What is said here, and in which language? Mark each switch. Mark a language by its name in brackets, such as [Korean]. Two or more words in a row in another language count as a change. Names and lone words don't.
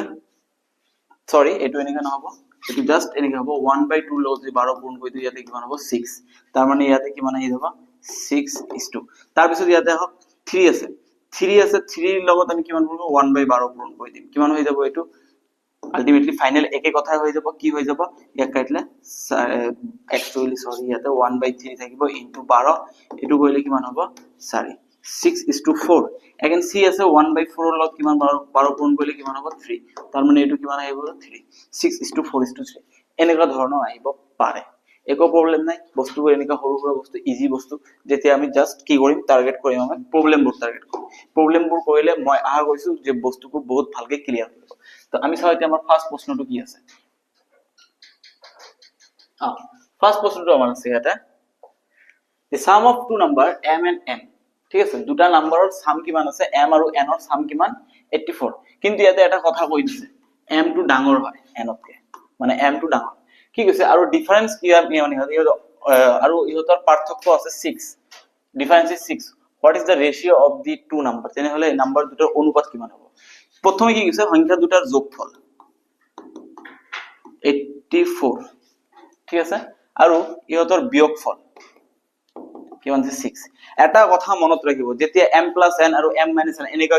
[Assamese] ঠিক আছে, সৰি এইটো এনেকা নহব, এটো জাস্ট এনেকে হ'ব 1/2 লগত যদি 12 পূৰণ কৰি দিও ইয়াতে কিমান হ'ব 6 তাৰ মানে ইয়াতে কিমান আহি যাব 6:2 তাৰ পিছত ইয়াতে হক 3 আছে 3 ৰ লগত আমি কিমান কৰিব 1/12 পূৰণ কৰি দিম কিমান হৈ যাব এটো [English] ultimately final [Assamese] একে কথা হৈ যাব কি হৈ যাব ইয়াক কাটলে [English] actually sorry [Assamese] ইয়াতে 1/3 থাকিব ইনটু 12 এটো কৰিলে কিমান হ'ব 4 6:4 again c আছে 1/4 ৰ লগত কিমান 12 পূৰণ কৰিলে কিমান হ'ব 3 তাৰ মানে এটো কিমান আহিব 3 6:4:3 এনেকা ধৰণৰ আহিব পাৰে একো প্ৰবলেম নাই বস্তুবোৰ এনেকা সৰু সৰু বস্তু ইজি বস্তু যেতিয়া আমি জাস্ট কি কৰিম টাৰ্গেট কৰিম আমি প্ৰবলেমবোৰ টাৰ্গেট কৰিম প্ৰবলেমবোৰ কৰিলে মই আশা কৰিছো যে বস্তুবোৰ বহুত ভালকে ক্লিয়াৰ হ'ব তো আমি চাও এতিয়া আমাৰ ফার্স্ট প্ৰশ্নটো কি আছে ফার্স্ট প্ৰশ্নটো আমাৰ আছে এটা [English] the sum of two number m and n [Assamese] ঠিক আছে দুটা নাম্বাৰৰ সাম কিমান আছে m আৰু n ৰ সাম কিমান 84 কিন্তু ইয়াতে এটা কথা কৈ দিছে m টো ডাঙৰ হয় n তকে মানে m টো ডাঙৰ কি কৈছে আৰু ডিফারেন্স কি মানে আৰু ইহতৰ পাৰ্থক্য আছে 6 [English] difference is 6 what is the ratio of the two number [Assamese] তেনে হলে নাম্বার দুটোৰ অনুপাত কিমান হ'ব প্ৰথমে কি কৈছে সংখ্যা দুটাৰ যোগফল 84 ঠিক আছে আৰু ইহতৰ বিয়োগফল কিমান আছে 6 এটা কথা মনত ৰাখিব যেতিয়া m + n আৰু m - n এনেকা